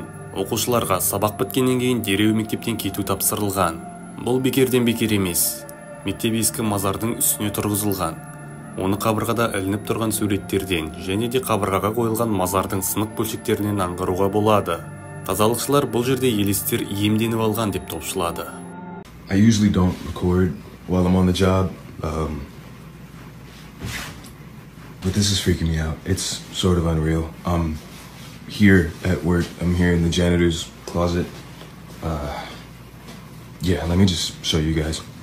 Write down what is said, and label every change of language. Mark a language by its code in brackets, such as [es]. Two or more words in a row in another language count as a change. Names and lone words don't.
[kk] Оқушыларға сабақ біткеннен кейін дереу мектептен кету тапсырылған. Бұл бекерден бекер емес. Мектеп ескі мазардың үстіне тұрғызылған. Оны қабырғада ілініп тұрған суреттерден және де қабырғаға қойылған мазардың сынық бөлшектерінен аңғаруға болады. Тазалықшылар бұл жерде елестер иемденіп алған деп топшылады. [en] I usually don't record while I'm on the job, but this is freaking me out. It's sort of unreal. I'm here at work. I'm here in the janitor's closet. Yeah, let me just show you guys.